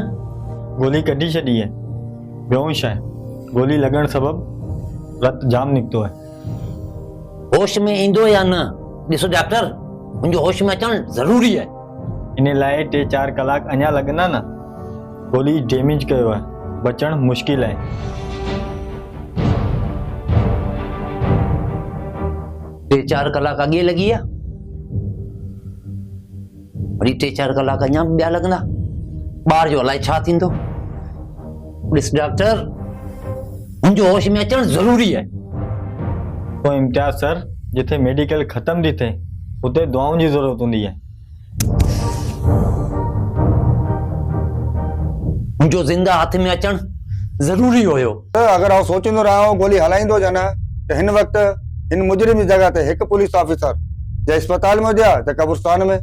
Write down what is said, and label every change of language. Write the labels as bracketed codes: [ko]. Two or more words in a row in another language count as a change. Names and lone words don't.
[sd] गोली कढी छॾी है बेहोश है गोली लॻण सबब रत जाम निकतो है होश में इंदो या ना ॾिसो डॉक्टर मुंहिंजो होश में अचण ज़रूरी है इन लाइ 3-4 कलाक अञा लॻंदा न गोली डैमेज कयो है बचण मुश्किल है 3-4 कलाक अॻे लॻी आहे वरी 3-4 कलाक अञा ॿिया लॻंदा ॿार जो अलाए छा थींदो ॾिस डॉक्टर मुंहिंजो होश में अचण ज़रूरी है तो इम्तियाज सर जिथे मेडिकल खत्म थी थिए उते दुआउनि जी ज़रूरत हूंदी है मुंहिंजो ज़िंदा हथ में अचण ज़रूरी हुयो अगर आउं सोचींदो रहियो गोली हलाईंदो ज न त हिन वक़्तु हिन मुजरिम जी जॻह ते हिकु [en] police officer [sd] या अस्पताल में हुजे त कब्रिस्तान में